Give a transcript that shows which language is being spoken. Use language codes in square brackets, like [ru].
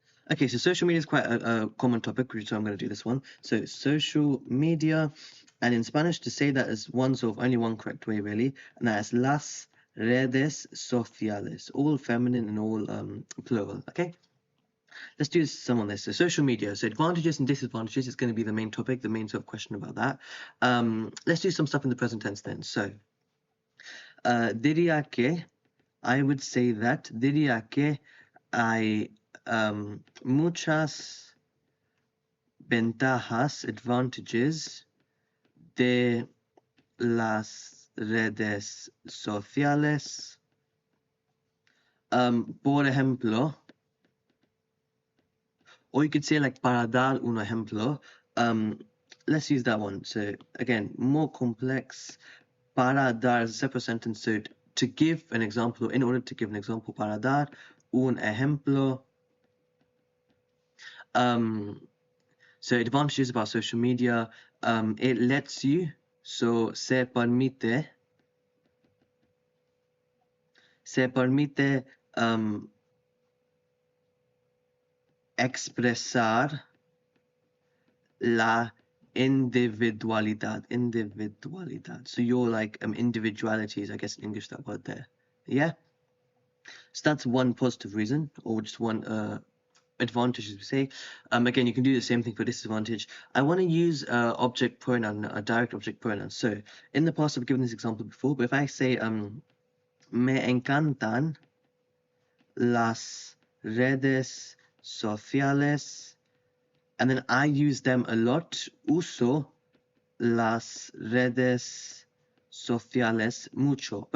[en] Okay, so social media is quite a common topic, so I'm going to do this one. So social media, and in Spanish, to say that is only one correct way, really, and that is [es] las redes sociales, [en] all feminine and all plural, okay? Let's do some on this. So social media, so advantages and disadvantages is going to be the main topic, the main sort of question about that. Let's do some stuff in the present tense then. [es] So, diría que, [en] I would say that, [es] diría que hay muchas ventajas, advantages de las redes sociales. Por ejemplo, [en] or you could say like [es] para dar un ejemplo. [en] Let's use that one. So again, more complex. Para dar is a separate sentence. So to give an example, in order to give an example, [es] para dar un ejemplo. [en] So advantages about social media, it lets you, so [es] se permite, se permite expresar la individualidad. [en] So your like individuality is, I guess, in English, that word there. Yeah. So that's one positive reason, or just one advantage, as we say. Again, you can do the same thing for disadvantage. I want to use object pronoun, a direct object pronoun. So in the past, I've given this example before, but if I say [es] me encantan las redes sociales, [en] and then I use them a lot, [es] uso las redes sociales mucho.